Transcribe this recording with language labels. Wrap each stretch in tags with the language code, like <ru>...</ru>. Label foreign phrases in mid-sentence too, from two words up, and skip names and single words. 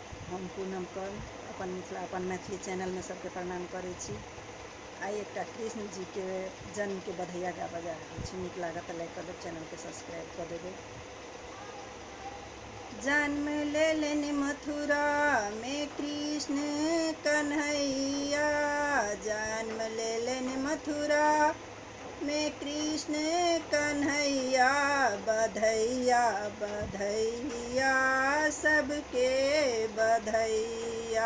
<mai>हम पूनम कौर अपन मिथिला अपन मैथिली चैनल में सबके प्रणाम करै छी। आई एक कृष्ण जी के जन्म के बधैया गाबऽ जा रहल छी। नीक लागत तऽ लाइक कर देब, चैनल के सब्सक्राइब कर देबै। जन्म लेलनि मथुरा में कृष्ण कन्हैया, जन्म लेलनि मथुरा में कृष्ण कन्हैया, बधैया बधैया सबके बधैया।</mai>